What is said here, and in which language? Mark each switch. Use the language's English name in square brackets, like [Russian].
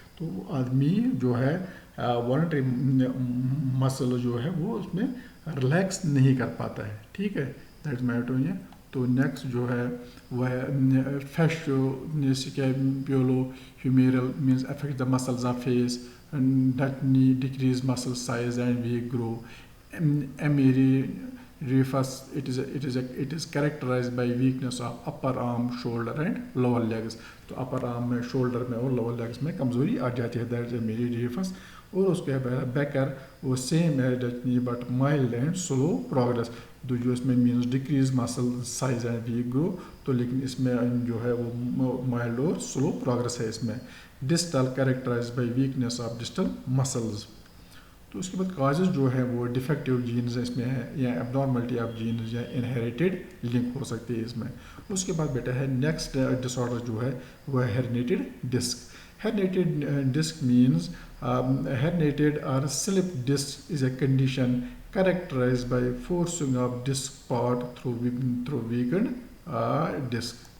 [Urdu] تو آدمی جو ہے والنٹری مسل جو ہے وہ اس میں ریلیکس نہیں کر پاتا ہے. [English] ٹھیک ہے, that is myotonia. [Urdu] تو نیکسٹ جو ہے وہ ہے [English] Facio humeral, means affect the muscles of face, decrease muscle size and weak grow. Emeryifus, it is characterized by weakness of upper arm, shoulder and lower legs. [Urdu] تو upper arm میں shoulder میں اور lower legs میں کمزوری آ جاتی ہے, [English] that is emeryifus. [Urdu] اور اس کے بعد بیکر وہ سیم ہے but mild and slow progress. تو جو اس میں مینس ڈکریز مسل سائز اینڈ ویک گرو, تو لیکن اس میں جو ہے وہ مائلڈ اور سلو پروگرس ہے اس میں. Distil characterise by weakness of distil muscles. تو اس کے بعد کازز جو ہے وہ ڈیفیکٹیو جینز اس میں ہے, یا ابنارملٹی آف جینز یا انہیریٹیڈ لنک ہو سکتی ہے اس میں. اس کے بعد بیٹا ہے نیکسٹ ڈس آرڈر جو ہے وہ ہے ہیرنیٹڈ disk. ہیرنیٹڈ disk [English] Means herniated or slip disc is a condition characterized by forcing of disc part through weakened disc.